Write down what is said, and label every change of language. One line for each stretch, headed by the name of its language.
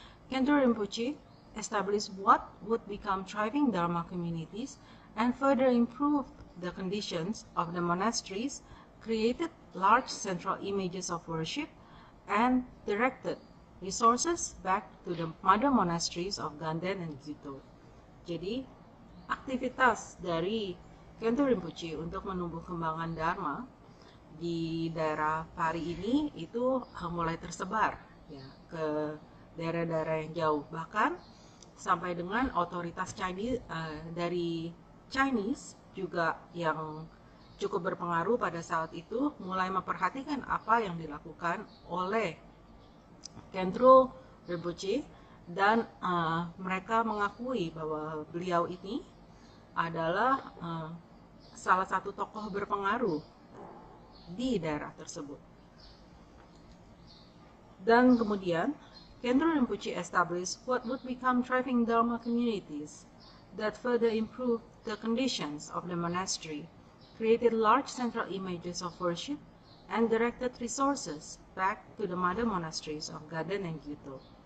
English: Khenpo Rinpoche established what would become thriving Dharma communities and further improved the conditions of the monasteries, created large central images of worship, and directed resources back to the mother monasteries of Ganden and Gyuto.
Indonesian: Jadi, aktivitas dari Khenpo Rinpoche untuk menumbuh kembangkan Dharma di daerah Pari ini itu mulai tersebar ya, ke daerah-daerah yang jauh, bahkan sampai dengan otoritas Chinese dari Chinese juga yang cukup berpengaruh pada saat itu mulai memperhatikan apa yang dilakukan oleh Khenpo Rinpoche dan mereka mengakui bahwa beliau ini adalah salah satu tokoh berpengaruh di daerah tersebut. Dan kemudian
English: Khenpo Rinpoche established what would become thriving Dharma communities that further improved the conditions of the monastery, created large central images of worship, and directed resources back to the mother monasteries of Ganden and Gyuto.